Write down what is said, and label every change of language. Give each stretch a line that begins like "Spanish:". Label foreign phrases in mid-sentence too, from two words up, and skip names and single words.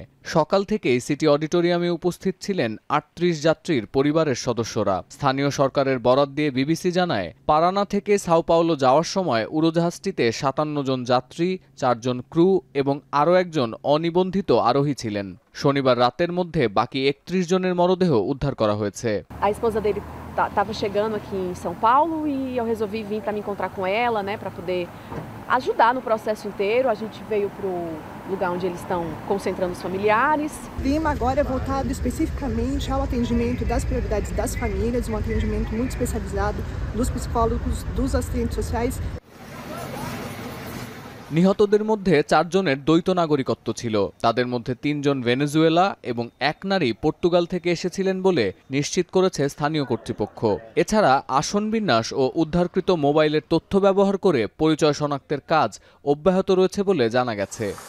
Bangla: সকাল থেকেই সিটি অডিটোরিয়ামে উপস্থিত ছিলেন 38 যাত্রীর পরিবারের সদস্যরা। স্থানীয় সরকারের বরাত দিয়ে বিবিসি জানায়, পারানা থেকে সাও পাওলো যাওয়ার সময় উড়োজাহাজটিতে 57 জন যাত্রী, 4 জন ক্রু এবং আরও একজন অনিবন্ধিত আরোহী ছিলেন। শনিবার রাতের মধ্যে বাকি 31 জনের মরদেহ উদ্ধার করা হয়েছে।
Portuguese: Estava chegando aqui em São Paulo e eu resolvi vir para me encontrar com ela, né, para poder ajudar no processo inteiro. A gente veio para o lugar onde eles estão concentrando os familiares. Clima agora é voltado especificamente ao atendimento das prioridades das famílias, um atendimento muito especializado dos psicólogos, dos assistentes sociais.
Bangla: নিহতদের মধ্যে 4 জনের দ্বৈত নাগরিকত্ব ছিল। তাদের মধ্যে 3 জন ভেনেজুয়েলা এবং 1 নারী পর্তুগাল থেকে এসেছিলেন বলে নিশ্চিত করেছে স্থানীয় কর্তৃপক্ষ। এছাড়া আসন বিন্যাস ও উদ্ধারকৃত মোবাইলের তথ্য ব্যবহার করে পরিচয় শনাক্তের কাজ অব্যাহত রয়েছে বলে জানা গেছে।